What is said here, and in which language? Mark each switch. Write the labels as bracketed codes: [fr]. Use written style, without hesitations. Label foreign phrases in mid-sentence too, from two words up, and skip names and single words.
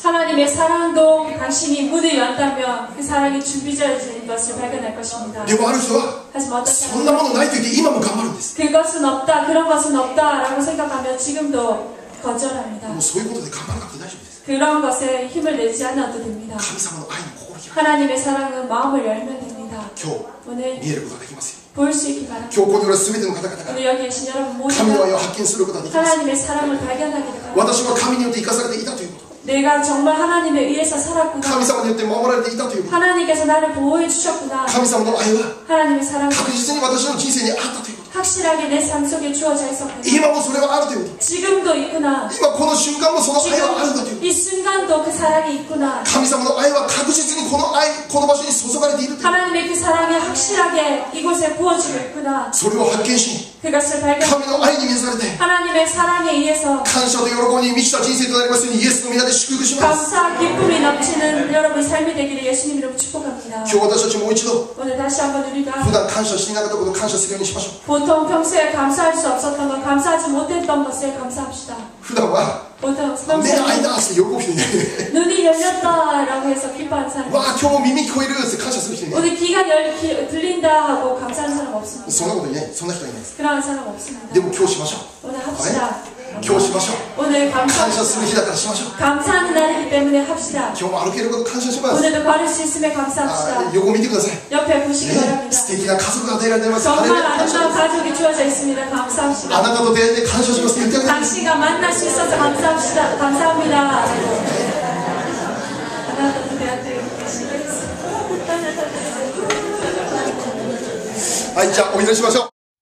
[ko] 하나님의 사랑도 당신이 문을 연다면 그 사랑이 준비되어진 것을 발견할 것입니다. [ja] でもある人は [ko] 하지만 어떤 [ja] そんなものないと言って今も頑張るんです。 [ko] 그것은 없다, 그런 것은 없다라고 생각하면 지금도 거절합니다. [ja] もうそういうことで頑張らなくて大丈夫です。 [ko] 그런 것에 힘을 내지 않아도 됩니다. [ja] 神様の愛の心開け。 [ko] 하나님의 사랑은 마음을 열면 됩니다. [ja] 今日 [ko] 오늘 [ja] 見えることができますよ。 [ko] 볼 수 있기 바랍니다. [ja] 今日ここにおられる全ての方々が [ko] 오늘 여기 계신 여러분 [ja] 神の愛 [ko] 모두가 [ja] を発見することができます。 [ko] 하나님의 사랑을 발견하게 될 바랍니다. [ja] 私は神によって生かされていたということ。 [ko] 내가 정말 하나님에 의해서 살았구나. [ja] 神様によって守られていたということ。 [ko] 하나님께서 나를 보호해 주셨구나. [ja] 神様の愛は [ko] 하나님의 사랑은 [ja] 確実に私の人生にあったということ。 [ko] 확실하게 내 삶 속에 주어져 있었구나. [ja] 今もそれはあるということ。 [ko] 지금도 있구나. [ja] 今この瞬間もその愛はあるんだという。 [ko] 이 순간도 그 사랑이 있구나. [ja] 神様の愛は確実にこの愛、この場所に注がれているという。 [ko] 하나님의 그 사랑이 확실하게 이곳에 부어지고 있구나. [ja] それを発見し、 [ko] 그것을 발견. [ja] 神の愛に満たされて、 [ko] 하나님의 사랑에 의해서 [ja] 感謝と喜びに満ちた人生となりますようにイエスの皆で祝福します。 [ko] 감사, 기쁨이 넘치는 여러분 삶이 되기를 예수님 이름으로 축복합니다. [ja] 今日私たちもう一度、 [ko] 오늘 다시 한번 우리가 [ja] 普段感謝していなかったことを感謝するようにしましょう。 [ko] 보통 평소에 감사할 수 없었던 것, 감사하지 못했던 것에 감사합시다. [ja] 普段は [ko] 보통 [ja] 目が開い [ko] 평소에 [ja] たって喜ぶ人いない。 [ko] 눈이 열렸다라고 해서 기뻐하는 사람. [ja] わあ今日も耳聞こえるって感謝する人いない。 [ko] 오늘 귀가 들린다 하고 감사하는 사람 없습니다. [ja] そんなこといない。そんな人はいないです。 [ko] 그런 사람 없습니다. [ja] でも今日しましょう。 [ko] 오늘 합시다. [ja] 今日しましょう。 [ko] 오늘 [ja] 感謝する日だからしましょう。 [ko] 감사하는 날이기 때문에 합시다. [ja] 今日も歩けること感謝します。 [ko] 오늘도 걸을 수 있음에 감사합시다. [ja] 横見てください。 [ko] 옆에 보시기 [ja] ね、 [ko] 바랍니다. [ja] 素敵な家族が与えられています。 [ko] 정말 [ja] 感謝し [ko] 아름다운 [ja] ます。 [ko] 가족이 주어져 있습니다. [ja] あ [ko] 감사합시다. [ja] なたと出会えて感謝します。言ってあげて。 [ko] 당신과 만날 수 있어서 감사합시다. 감사합니다. 하나도 대한테 계시겠습니다. [ja] はい、じゃあお祈りしましょう。